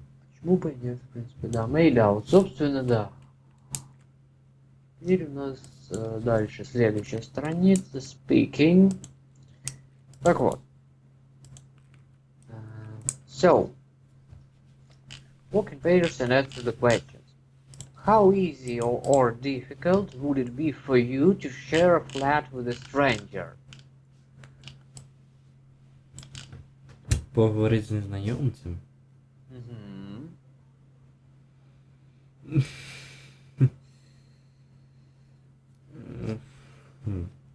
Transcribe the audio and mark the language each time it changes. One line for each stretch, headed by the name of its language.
Russian: Почему бы и нет, в принципе, да.
English: Made out.
Russian: Собственно, да. Теперь у нас дальше следующая страница. Speaking. Так вот.
English: So, walking pages and answer the questions. How easy or difficult would it be for you to share a flat with a stranger?
Russian: Поговорить
Ukrainian: з незнайомцем. Мгм. Hmm.